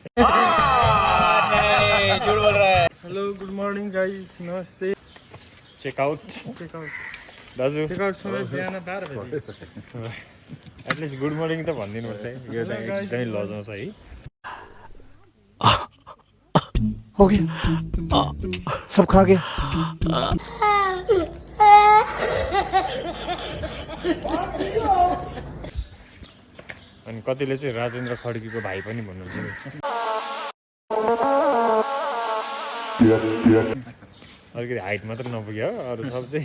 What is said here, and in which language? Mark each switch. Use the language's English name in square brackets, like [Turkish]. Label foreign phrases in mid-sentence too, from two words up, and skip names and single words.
[English] hello good morning guys [Nepali] नमस्ते चेकआउट दाजु चेकआउट समय बिहान 12 बजे एटलिस्ट [English] good morning [Nepali] त भनिदिनुपर्छ है यो चाहिँ एकदमै लजाउँछ है [Hindi] हो गया सब खा गया [Nepali] अनि कतिले चाहिँ राजेन्द्र खड्कीको भाइ पनि भन्नुहुन्छ अलिकति हाइट मात्र नपुग्यो अरू सब चाहिँ